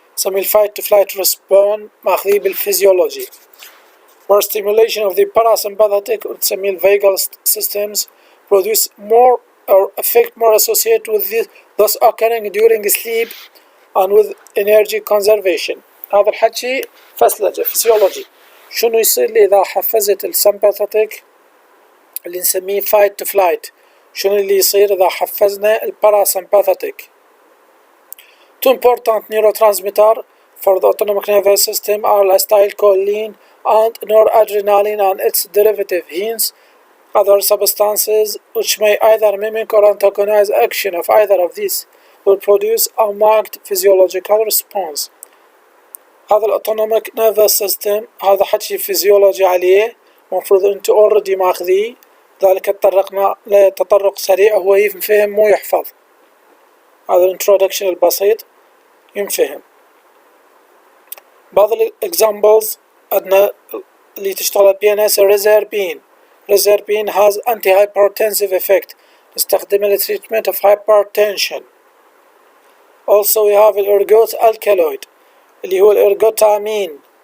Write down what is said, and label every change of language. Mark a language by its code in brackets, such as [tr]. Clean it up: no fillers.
[ar] نسميه [en] fight to flight response، [ar] ماخذيه بالفيزيولوجي. [en] Where stimulation of the parasympathetic ونسميه vagal systems produce more or effect more associated with this, thus occurring during sleep and with energy conservation. [ar] هذا الحكي فسلجة فسيولوجي. شنو يصير لي إذا حفزت السمباثيك اللي نسميه fight to flight؟ شنو اللي يصير إذا حفزنا الباراسمباثيك؟ [en] 2 important neurotransmitters for the autonomic nervous system are acetylcholine and noradrenaline and its derivative, hence other substances which may either mimic or antagonize action of either of these will produce a marked physiological response. [ar] هذا الautonomic nervous system هذا حكي فيزيولوجي عليه، مفروض انتو already ماخذيه، ذلك تطرقنا لتطرق سريع هو ينفهم مو يحفظ. هذا الانترودكشن البسيط ينفهم. [en] بعض examples [ar] عندنا اللي تشتغل [en] PNS Reserpine has anti-hypertensive effect، [ar] نستخدمه للتريتمنت [en] of hypertension. Also we have الإرجوت alkaloid [ar] اللي هو الإرجوتامين.